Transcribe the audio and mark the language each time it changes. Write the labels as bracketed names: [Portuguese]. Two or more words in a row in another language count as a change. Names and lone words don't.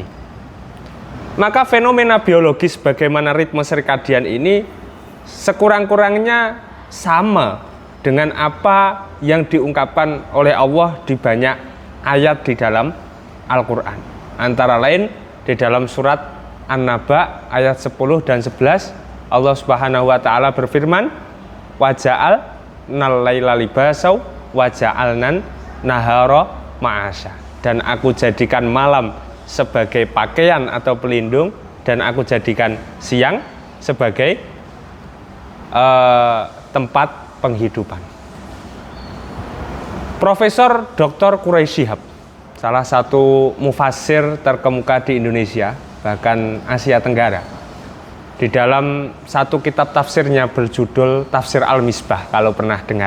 [Indonesian] Maka fenomena biologis bagaimana ritme sirkadian ini sekurang-kurangnya sama dengan apa yang diungkapkan oleh Allah di banyak ayat di dalam Al-Quran. Antara lain di dalam surat An-Naba ayat 10 dan 11, Allah [Arabic] سبحانه وتعالى [Indonesian] berfirman, [Arabic] "وجعلنا الليل لباسا وجعلنا النهار معاشا." [Indonesian] Dan aku jadikan malam sebagai pakaian atau pelindung, dan aku jadikan siang sebagai tempat penghidupan. Profesor Dr. Quraish Shihab, salah satu mufassir terkemuka di Indonesia, bahkan Asia Tenggara, di dalam satu kitab tafsirnya berjudul Tafsir Al-Misbah, kalau pernah dengar.